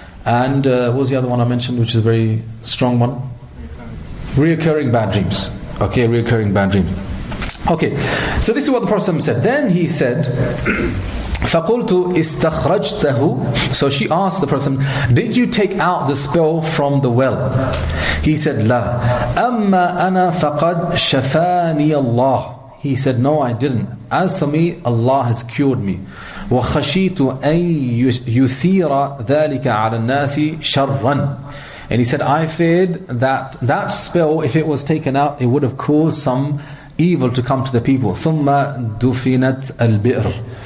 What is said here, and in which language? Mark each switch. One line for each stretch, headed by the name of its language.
English: And what was the other one I mentioned, which is a very strong one? Reoccurring bad dreams. Okay, reoccurring bad dreams. Okay, so this is what the Prophet said. Then he said,
Arabic: فَقُلْتُ إِسْتَخْرَجْتَهُ.
English: So she asked the Prophet, did you take out the spell from the well? He said,
Arabic: لَا أَمَّا أَنَا فَقَدْ شَفَانِيَ اللَّهِ.
English: He said, no, I didn't. As for me, Allah has cured me.
Arabic: وَخَشِيتُ أَن يُثِيرَ ذَلِكَ عَلَى النَّاسِ شَرًّا.
English: And he said, I feared that spell, if it was taken out, it would have caused some evil to come to the people.
Arabic: ثُمَّ دُفِنَتْ الْبِئْرِ.